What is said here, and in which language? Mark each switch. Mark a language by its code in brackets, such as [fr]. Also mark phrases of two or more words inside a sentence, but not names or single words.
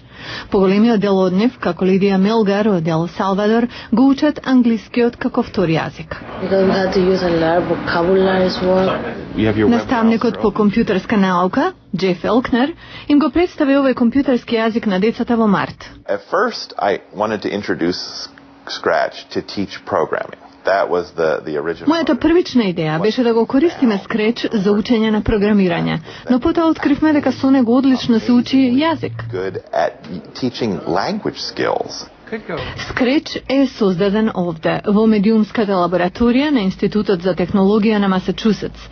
[mk] Поголемиот дел од нив, како Лидија Мелгар од Ел Салвадор, го учат англискиот како втори јазик. Наставникот по компјутерска наука, Джеф Елкнер, им го представи овој компјутерски јазик на децата во март. [en] At first, I wanted to introduce Scratch to teach programming. [mk] Мојата првична идеја беше да го користиме Scratch за учење на програмирање, но потоа откривме дека со него одлично се учи јазик. Scratch е создаден овде, во медиумската лабораторија на Институтот за технологија на Масачусетс.